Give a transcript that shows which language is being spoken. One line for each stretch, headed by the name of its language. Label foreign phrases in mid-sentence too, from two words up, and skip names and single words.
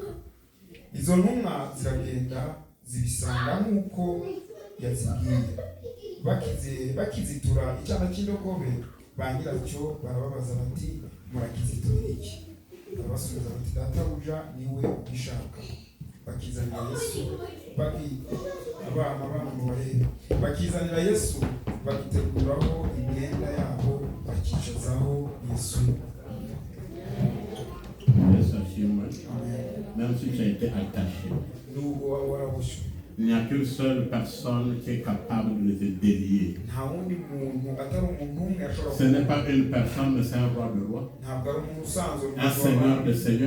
Kinyarwanda: Izo ntumwa ziragenda zibisanga nk'uko yazibwiye bakizitura icyana cy'indogobe ba nyiracyo barababaza bati murakiziturira iki? Barabasubiza bati databuja niwe ubishaka. Bakizanira Yesu abana mu barebe bakizanira Yesu bagiteguraho imyenda yabo bakicazaho Yesu.
French: Même si tu as été attaché, il n'y a qu'une seule personne qui est capable de te délier. Ce n'est pas une personne, mais c'est un roi de rois, un seigneur de seigneurs.